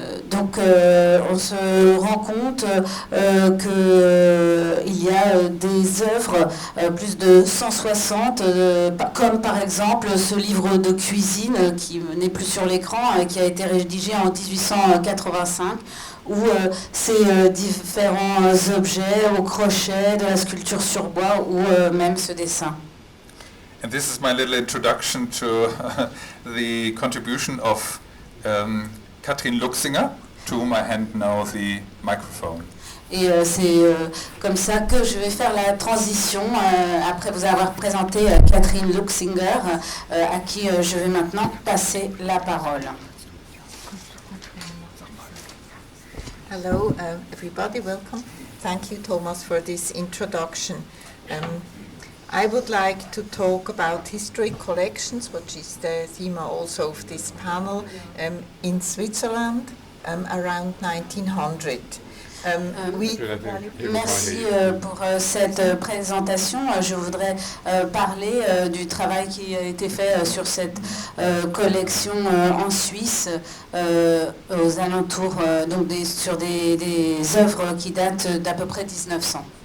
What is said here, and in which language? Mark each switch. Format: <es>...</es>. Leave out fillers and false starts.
<fr>Donc on se rend compte qu'il y a des œuvres, plus de 160, comme par exemple ce livre de cuisine qui n'est plus sur l'écran, qui a été rédigé en 1885. Où ces différents objets au crochet, de la sculpture sur bois ou même ce dessin.</fr> <en>And this is my little introduction to the contribution of Katrin Luxinger, to whom I hand now the microphone.</en> <fr>Et c'est comme ça que je vais faire la transition après vous avoir présenté Catherine Luxinger, à qui je vais maintenant passer la parole.</fr> <en>Hello, everybody, welcome. Thank you, Thomas, for this introduction. I would like to talk about history collections, which is the theme also of this panel, in Switzerland around 1900.</en> <fr>Merci pour cette présentation. Je voudrais parler du travail qui a été fait sur cette collection en Suisse aux alentours, donc sur des œuvres qui datent d'à peu près 1900.</fr>